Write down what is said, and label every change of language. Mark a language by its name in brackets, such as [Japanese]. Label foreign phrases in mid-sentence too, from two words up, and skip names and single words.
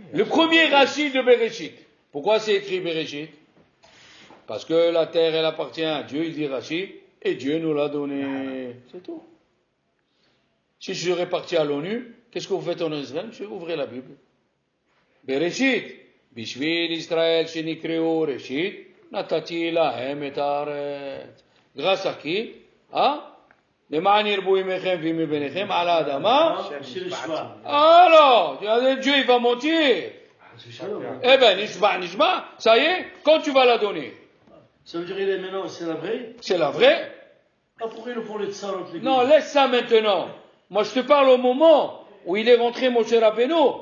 [French] Le premier rachis de Bereshit. Pourquoi c'est écrit Bereshit? Parce que la terre, elle appartient à Dieu, il dit rachis, et Dieu nous l'a donné. C'est tout. Si je serais parti à l'ONU, qu'est-ce que vous faites en Israël? Je vais ouvrir la Bible. Bereshit. [Hebrew] בשביל ישראל שנקראו ראשית. נתתי להם את הארץ. [French] Grâce à qui? [Hebrew] למען ירבו ימיכם וימי בניכם על האדמה. [French] Alors, Dieu il va mentir. Eh ben, nishba, ça y est, quand tu vas la donner? Ça veut dire maintenant, c'est la vraie? C'est la vraie? Pourquoi ils nous font les tsarot? Non, laisse ça maintenant. Moi, je te parle au moment où il est rentré, Moshe Rabbeinu.